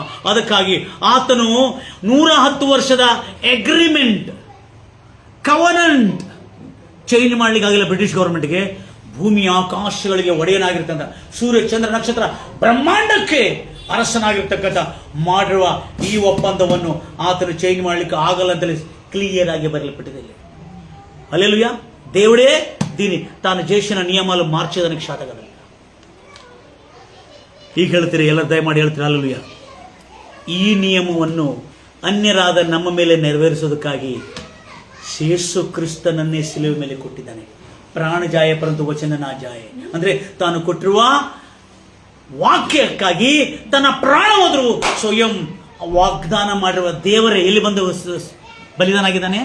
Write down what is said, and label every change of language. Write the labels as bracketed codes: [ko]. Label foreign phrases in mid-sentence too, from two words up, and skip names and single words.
[kn] ಅದಕ್ಕಾಗಿ ಆತನು 110 ವರ್ಷದ [en] agreement covenant change [kn] ಮಾಡಲಿಕ್ಕಾಗಿಲ್ಲ [en] British government. [kn] ಭೂಮಿ ಆಕಾಶಗಳಿಗೆ ಒಡೆಯನಾಗಿರ್ತಕ್ಕಂಥ, ಸೂರ್ಯ ಚಂದ್ರ ನಕ್ಷತ್ರ ಬ್ರಹ್ಮಾಂಡಕ್ಕೆ ಅರಸನಾಗಿರ್ತಕ್ಕಂಥ ಮಾಡಿರುವ ಈ ಒಪ್ಪಂದವನ್ನು ಆತನು ಚೇಂಜ್ ಮಾಡಲಿಕ್ಕೆ ಆಗಲ್ಲ ಅಂತಲೇ ಕ್ಲಿಯರ್ ಆಗಿ ಬರೆಯಲ್ಪಟ್ಟಿದೆ. ಹಲ್ಲೆಲೂಯಾ. [te] దేవుడే దీని తాను చేసిన నియమాలు మార్చేదానికి శాతగలడు. [kn] ಈಗ ಹೇಳ್ತೀರಿ, ಎಲ್ಲ ದಯಮಾಡಿ ಹೇಳ್ತೀರಿ ಹಲ್ಲೆಲೂಯಾ. ಈ ನಿಯಮವನ್ನು ಅನ್ಯರಾದ ನಮ್ಮ ಮೇಲೆ ನೆರವೇರಿಸೋದಕ್ಕಾಗಿ ಯೇಸು ಕ್ರಿಸ್ತನನ್ನೇ ಶಿಲುಬೆ ಮೇಲೆ ಕೊಟ್ಟಿದ್ದಾನೆ. [hi] प्राण जाय परंतु वचन ना जाय [kn] ಅಂದ್ರೆ ತಾನು ಕೊಟ್ಟಿರುವ ವಾಕ್ಯಕ್ಕಾಗಿ ತನ್ನ ಪ್ರಾಣವಾದರೂ ಸ್ವಯಂ ವಾಗ್ದಾನ ಮಾಡಿರುವ ದೇವರೇ ಎಲ್ಲಿ ಬಂದು ಬಲಿದಾನ ಆಗಿದ್ದಾನೆ?